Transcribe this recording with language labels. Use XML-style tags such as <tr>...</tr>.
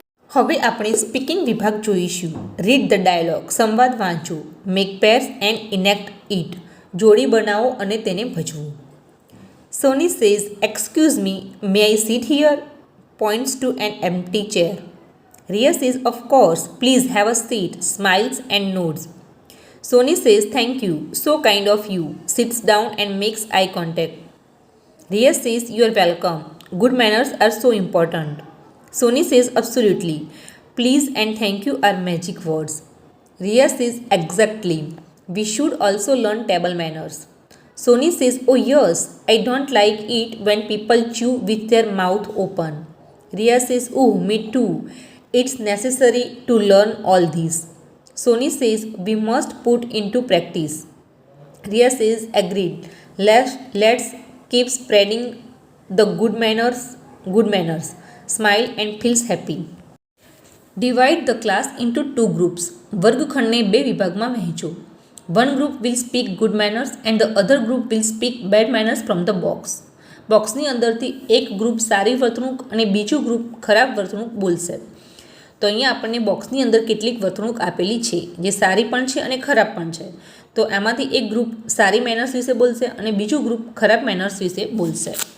<gu>હવે આપણે સ્પીકિંગ વિભાગ જોઈશું.</gu> <en>read the dialogue,</en> <gu>સંવાદ વાંચો.</gu> <en>make pairs and enact it,</en> <gu>જોડી બનાવો અને તેને ભજવું.</gu> <en>Sony says, excuse me, may I sit here? Points to an empty chair. Riya says, of course, please have a seat, smiles and nods. Sony says, thank you, so kind of you, sits down and makes eye contact. Riya says, you are welcome, good manners are so important. Sony says, absolutely, please and thank you are magic words. Riya says, exactly, we should also learn table manners. Sony says, oh yes, I don't like it when people chew with their mouth open. Riya says, oh, me too, it's necessary to learn all this. Sony says, we must put into practice. Riya says, agreed. Let's keep spreading the good manners. Smile and feels happy. Divide the class into 2 groups.</en> <gu>વર્ગખંડને 2 વિભાગમાં વહેંચો.</gu> <en>One group will speak good manners and the other group will speak bad manners from the box.</en> <gu>બોક્સની અંદરથી એક group સારી વર્તણૂક અને બીજું group ખરાબ વર્તણૂક બોલશે. તો અહીંયા આપણને બોક્સની અંદર કેટલીક વર્તણૂક આપેલી છે જે સારી પણ છે અને ખરાબ પણ છે. તો એમાંથી એક ગ્રુપ સારી મેનર્સ વિશે બોલશે અને બીજું ગ્રુપ ખરાબ મેનર્સ વિશે બોલશે.</gu>